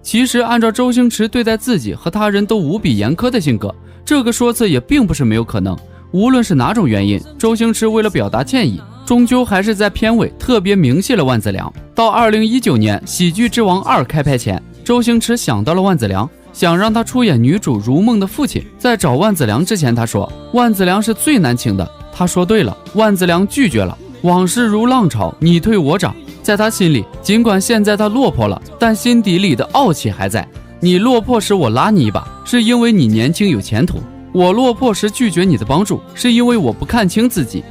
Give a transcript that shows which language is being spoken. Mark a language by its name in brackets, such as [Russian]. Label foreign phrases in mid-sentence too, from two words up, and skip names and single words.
[Chinese] 其實按照周星馳對待自己和他人都無比嚴苛的性格，這個說辭也並不是沒有可能。無論是哪種原因，周星馳為了表達歉意，終究還是在片尾特別明謝了萬梓良。到2019年《喜劇之王2》開拍前，周星馳想到了萬梓良，想讓他出演女主如夢的父親。在找萬梓良之前，他說萬梓良是最難請的，他說對了，萬梓良拒絕了。往事如浪潮，你退我漲。在他心里，尽管现在他落魄了，但心底里的傲气还在。你落魄时我拉你一把，是因为你年轻有前途；我落魄时拒绝你的帮助，是因为我不看清自己。